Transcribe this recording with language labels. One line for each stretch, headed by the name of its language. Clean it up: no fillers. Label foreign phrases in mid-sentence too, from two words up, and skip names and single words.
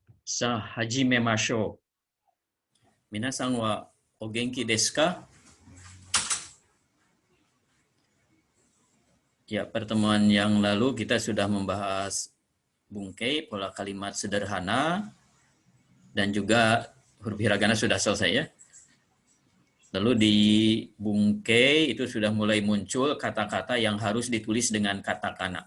Japanese: さあ、始めましょう。皆さんはお元気ですか?
Indonesian: Ya, pertemuan yang lalu kita sudah membahas bungkei, pola kalimat sederhana, dan juga huruf hiragana sudah selesai ya. Lalu di bungkei itu sudah mulai muncul kata-kata yang harus ditulis dengan katakana.